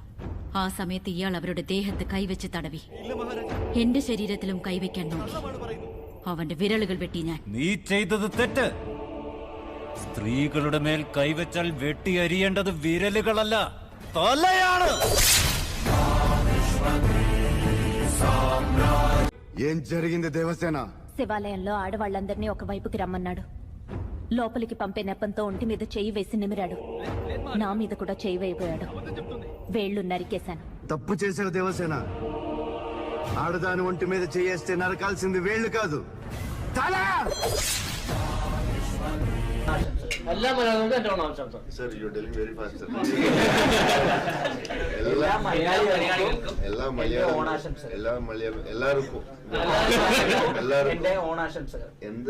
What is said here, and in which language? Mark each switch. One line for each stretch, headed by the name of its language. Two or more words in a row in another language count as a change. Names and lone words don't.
Malayalam: ആ സമയത്ത് ഇയാൾ അവരുടെ ദേഹത്ത് കൈവച്ച് തടവി. എന്റെ ശരീരത്തിലും കൈവയ്ക്കാൻ നോക്കി. അവന്റെ വിരലുകൾ വെട്ടി ഞാൻ. നീ ചെയ്തത് തെറ്റ്. സ്ത്രീകളുടെ മേൽ കൈവച്ചാൽ വെട്ടി അരിയേണ്ടത് വിരലുകളല്ല, തലയാണ്.
Telugu: ఏం జరిగింది దేవసేన? శివాలయంలో ఆడవాళ్ళందరినీ ఒక వైపుకి రమ్మన్నాడు. లోపలికి పంపే నెపంతో ఒంటి మీద చెయ్యి వేసి నిమిరాడు. నా మీద కూడా చెయ్యి వేయబోయాడు. వేళ్లు నరికేశాను. తప్పు చేశారు దేవసేన. ఆడదాని ఒంటి మీద చేయేస్తే నరకాల్సింది వేళ్లు కాదు, తల.
Malayalam: എല്ലാ മലയാളം എന്റെ ഓണം ആശംസ.
English: Sir you telling very fast sir.
Malayalam: എല്ലാ മലയാളികൾക്കും എല്ലാ ഓണാശംസകൾ. എല്ലാവർക്കും എന്റെ ഓണാശംസകൾ. എന്ത്